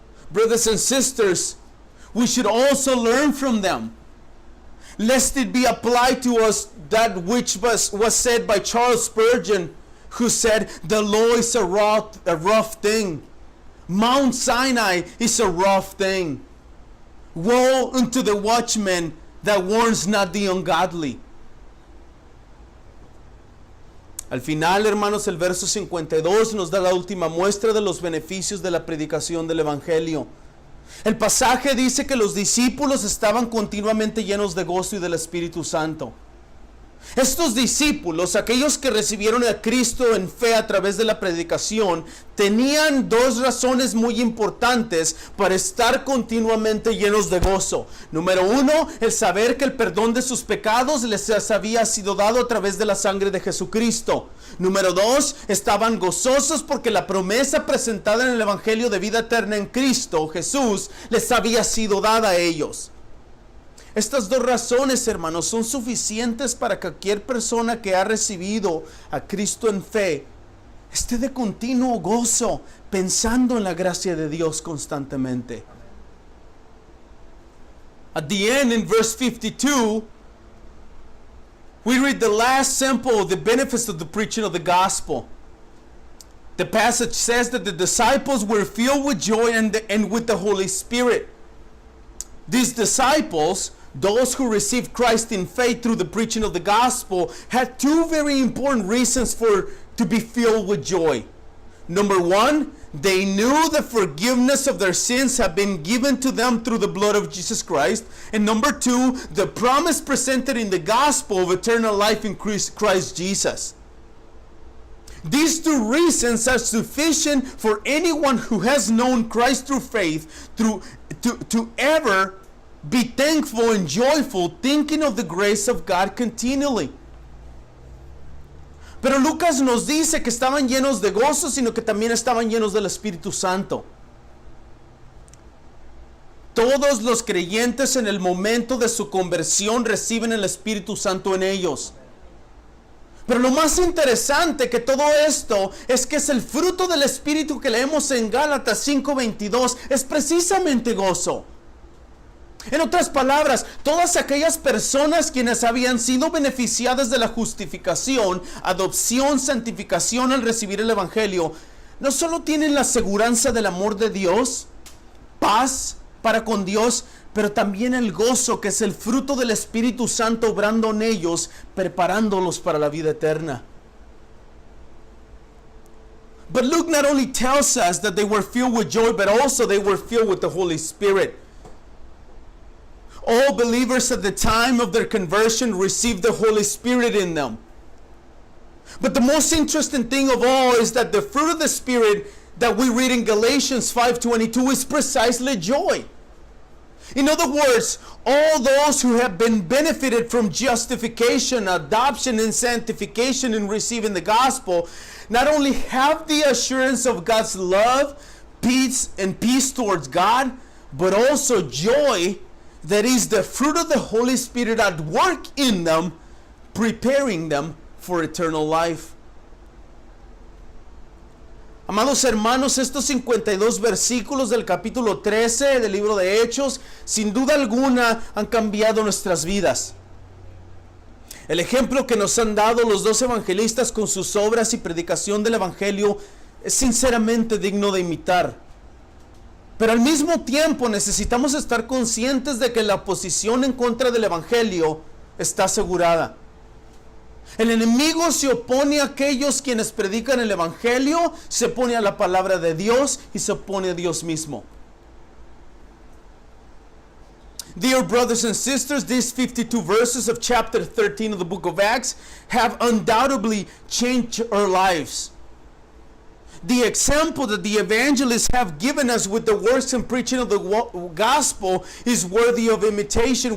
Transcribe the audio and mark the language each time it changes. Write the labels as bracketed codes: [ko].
[en] Brothers and sisters, we should also learn from them, lest it be applied to us that which was said by Charles Spurgeon, who said, the law is a rough thing. Mount Sinai is a rough thing. Woe unto the watchman that warns not the ungodly. [es] Al final, hermanos, el verso 52 nos da la última muestra de los beneficios de la predicación del Evangelio. El pasaje dice que los discípulos estaban continuamente llenos de gozo y del Espíritu Santo. Estos discípulos, aquellos que recibieron a Cristo en fe a través de la predicación, tenían dos razones muy importantes para estar continuamente llenos de gozo. Número uno, el saber que el perdón de sus pecados les había sido dado a través de la sangre de Jesucristo. Número dos, estaban gozosos porque la promesa presentada en el Evangelio de vida eterna en Cristo Jesús les había sido dada a ellos. Estas dos razones, hermanos, son suficientes para que cualquier persona que ha recibido a Cristo en fe esté de continuo gozo, pensando en la gracia de Dios constantemente. [en] At the end, in verse 52, we read the last sample of the benefits of the preaching of the gospel. The passage says that the disciples were filled with joy and with the Holy Spirit. These disciples, those who received Christ in faith through the preaching of the gospel, had two very important reasons to be filled with joy. Number one, they knew the forgiveness of their sins had been given to them through the blood of Jesus Christ. And number two, the promise presented in the gospel of eternal life in Christ Jesus. These two reasons are sufficient for anyone who has known Christ through faith to ever be thankful and joyful, thinking of the grace of God continually. [es] Pero Lucas nos dice que estaban llenos de gozo, sino que también estaban llenos del Espíritu Santo. Todos los creyentes en el momento de su conversión reciben el Espíritu Santo en ellos. Pero lo más interesante que todo esto es que es el fruto del Espíritu que leemos en Gálatas 5:22, es precisamente gozo. En otras palabras, todas aquellas personas quienes habían sido beneficiadas de la justificación, adopción, santificación al recibir el Evangelio, no solo tienen la seguridad del amor de Dios, paz para con Dios, pero también el gozo que es el fruto del Espíritu Santo obrando en ellos, preparándolos para la vida eterna. [en] But Luke not only tells us that they were filled with joy, but also they were filled with the Holy Spirit. All believers at the time of their conversion received the Holy Spirit in them. But the most interesting thing of all is that the fruit of the Spirit that we read in Galatians 5:22 is precisely joy. In other words, all those who have been benefited from justification, adoption, and sanctification in receiving the gospel, not only have the assurance of God's love, peace towards God, but also joy that is the fruit of the Holy Spirit at work in them, preparing them for eternal life. [es] Amados hermanos, estos 52 versículos del capítulo 13 del libro de Hechos, sin duda alguna han cambiado nuestras vidas. El ejemplo que nos han dado los dos evangelistas con sus obras y predicación del Evangelio es sinceramente digno de imitar. Pero al mismo tiempo necesitamos estar conscientes de que la oposición en contra del Evangelio está asegurada. El enemigo se opone a aquellos quienes predican el Evangelio, se opone a la palabra de Dios y se opone a Dios mismo. [en] Dear brothers and sisters, these 52 verses of chapter 13 of the book of Acts have undoubtedly changed our lives. The example that the evangelists have given us with the works and preaching of the gospel is worthy of imitation.